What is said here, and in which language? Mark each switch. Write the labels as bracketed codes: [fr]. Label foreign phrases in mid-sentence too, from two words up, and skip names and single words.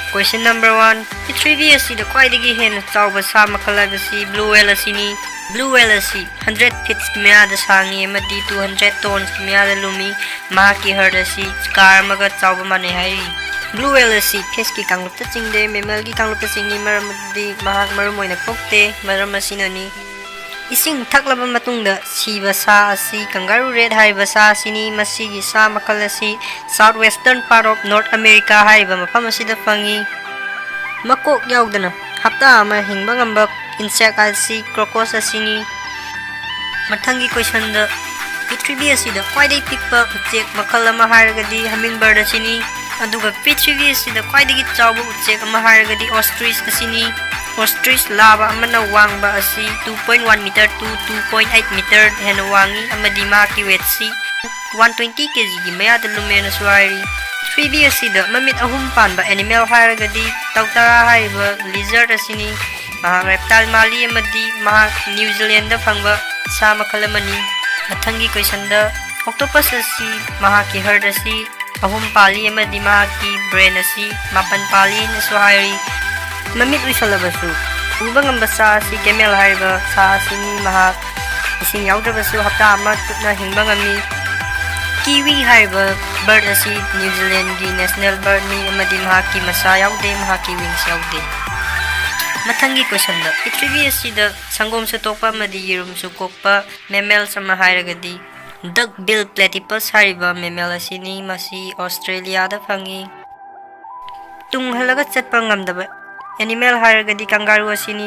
[en] Question number 1. [mni] Pithrivi asida khwaidagi hena chawba sa makhal haibasi [en] blue whale [mni] asini. [en] Blue whale [mni] asi 100 feet mayada sangi amadi 200 tons mayada lumi. Mahaki herd asi car amaga chawba manai hai. [en] Blue whale [mni] asi fish ki kanglupta chingde mammal ki kanglupta chingni maramadi mahak marum oina kokte maram asinani. Ising thaklaba matungda siba sa asi [en] kangaroo red [mni] haiba sa asini masigi sa makal asi [en] southwestern part of North America [mni] haiba mafam asida fangi. Makok yaudana hapta ama hingba ngamba insect asi cockroach asini. Mathangi question da Pithrivi asida khwaidai pikpa uchek makal ama hairagadi hummingbird asini. Aduga Pithrivi asida khwaidagi chawba uchek ama hairagadi ostrich asini. Ostrich lava amana wangba asi [en] 2.1 meter to 2.8 meter [mni] hena wangi amadi maki weight si 120 kg gi mayada lumena suari. Pithrivi asida mamit ahum panba animal hairagadi tautara haiba lizard asini. Maha reptile mali amadi maha New Zealand da phangba sa makal amani. Mathangi question da octopus asi maha ki herd asi ahum pali amadi maha ki brain asi mapan pali na suari. Mamit wisalabasu ubang ang basa si Camel haiba sa asini mahak ising yaudrabasu hapta ama tutna hingbang ami. Kiwi haiba bird asi New Zealand gi [en] national bird [mni] ni amadi mahaki masa yaude mahaki wings yaude. Mathangi question da Pithrivi asida sangom sa tokpa amadi yirum su kokpa mammal sama hairagadi [en] duckbill platypus [mni] haiba mammal asini masi Australia da fangi. Tung halaga chatpa ngamdaba animal hairagadi kangaroo asini.